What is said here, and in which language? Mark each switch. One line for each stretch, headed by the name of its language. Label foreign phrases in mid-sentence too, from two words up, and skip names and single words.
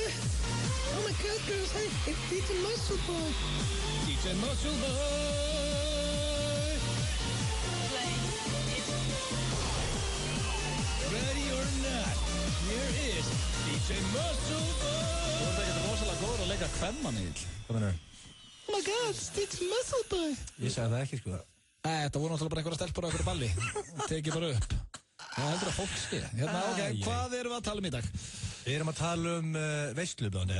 English: Oh my God, girls, hey, it's DJ Muscle Boy. DJ Muscle Boy. Ready or not, here is DJ Muscle Boy.
Icelandic: Þú ert ekki rosalega góður að leika kvennmanniðil. Hvað mennur?
English: Oh my God, it's DJ Muscle Boy.
Icelandic: Ég sagði það ekki, sko. Þetta voru náttúrulega bara einhverja stelpur á einhverju balli. Tekið bara upp. Það heldur að fólk sé. Hérna, ok, hvað erum við að tala um í dag? Við erum að tala um veislu, Blondell.